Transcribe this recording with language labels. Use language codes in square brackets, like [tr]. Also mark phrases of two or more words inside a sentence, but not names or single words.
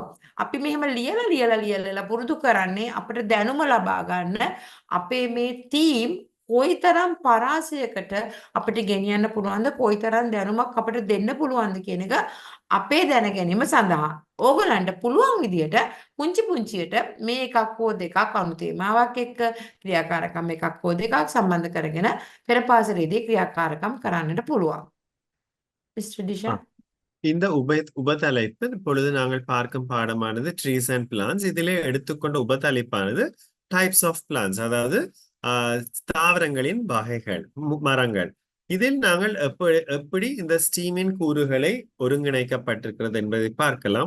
[si] අපි මෙහෙම ලියලා පුරුදු කරන්නේ අපිට දැනුම ලබා ගන්න අපේ මේ ටීම් කොයිතරම් පරාසයකට අපිට ගෙනියන්න පුළුවන්ද කොයිතරම් දැනුමක් අපිට දෙන්න පුළුවන්ද කියන එක අපේ දැන ගැනීම සඳහා ඕගලන්ට පුළුවන් විදියට පුංචියට මේ එකක් හෝ දෙකක් අනුතේමාවක් එක්ක ක්‍රියාකාරකම් එකක් හෝ දෙකක් සම්බන්ධ කරගෙන පෙර පාසලේදී ක්‍රියාකාරකම් කරන්නට පුළුවන්. Mr. Disha. [ta] இந்த உபதலைப்பு இப்பொழுது நாங்கள் பார்க்கும் பாடமானது [en] trees and plants [ta] இதிலே எடுத்துக்கொண்ட உபதலைப்பானது [en] types of plants [ta] அதாவது தாவரங்களின் வகைகள், மரங்கள். இதில் நாங்கள் எப்படி இந்த ஸ்டீமின் கூறுகளை ஒருங்கிணைக்கப்பட்டிருக்கிறது என்பதை பார்க்கலாம்.